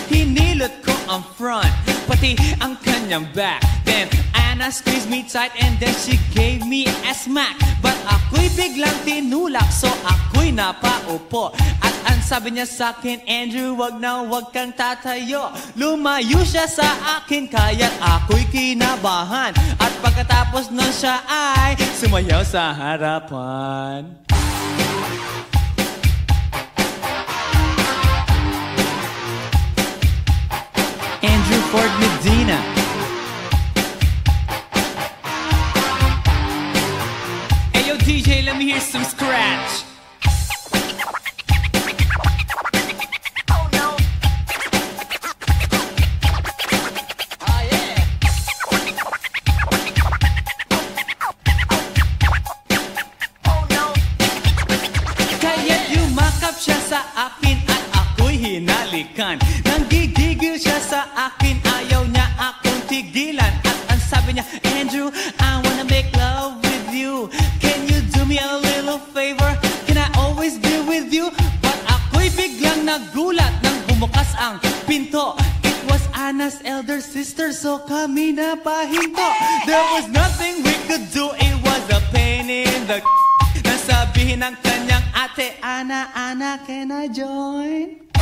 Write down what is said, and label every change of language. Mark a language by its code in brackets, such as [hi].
[tl] Hinilot ko ang [en] front, [tl] pati ang kanyang back. [en] Then Anna squeezed me tight and then she gave me a smack. But [tl] ako'y biglang tinulak, so ako'y napaupo. At ang sabi niya sa'kin, Andrew, wag kang tatayo. Lumayo siya sa akin, kaya't ako'y kinabahan. At pagkatapos nun siya ay sumayaw sa harapan. Andrew Ford Medina. [en] Hey yo DJ, let me hear some scratch. Oh no. Oh yeah. Oh no. [tl] Kaya't yumakap siya sa akin at ako'y hinalikan. Nanggigigil siya sa akin, ayaw niya akong tigilan. [en] At ang sabi niya, Andrew, I wanna make love with you. Can you do me a little favor? Can I always be with you? [tl] But ako'y biglang nagulat nang bumukas ang pinto. [en] It was Anna's elder sister, [tl] so kami na pahinto. [en] There was nothing we could do, it was a pain in the [tl] nasabihin ng kanyang ate, [en] Anna, can I join?